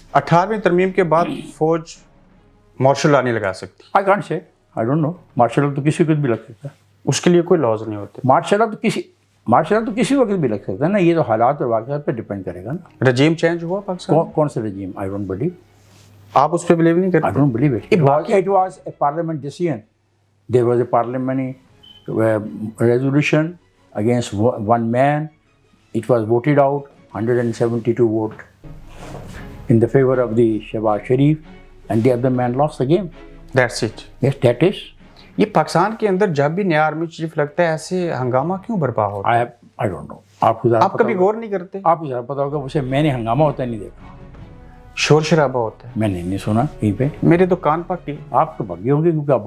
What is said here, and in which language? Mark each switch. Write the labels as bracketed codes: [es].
[ur] 18ویں ترمیم کے بعد فوج مارشل لا نہیں لگا سکتی. [en] I can't say. I don't know. [ur] Martial law تو کسی وقت بھی لگ سکتا ہے. اس کے لیے کوئی لاز نہیں ہوتے. مارشل لا تو کسی وقت بھی لگ سکتا ہے نا. یہ تو حالات اور واقعات پہ ڈپینڈ کرے گا نا. رجیم چینج ہوا پاکستان؟ کون سا رجیم؟ [en] I don't believe. [ur] آپ اس پہ بلیو نہیں کرتے؟ [en] I don't believe it. It was a parliament decision. There was a parliamentary resolution against one man. It was voted out, 172 vote in the favor of the Shehbaz Sharif, and the other man lost the game. That's it. Yes, that is. [ur] یہ پاکستان کے اندر جب بھی نیا army chief لگتا ہے ایسے ہنگامہ کیوں برپا ہوتا ہے؟ [en] I don't know. آپ [ur] کبھی غور نہیں کرتے؟ آپ کو ذرا پتا ہوگا. اسے میں نے ہنگامہ ہوتا نہیں دیکھا. شور شرابہ ہوتا ہے. میں نے نہیں سنا کہیں پہ. میرے تو کان پکے. آپ تو بھگے ہوں گے کیونکہ آپ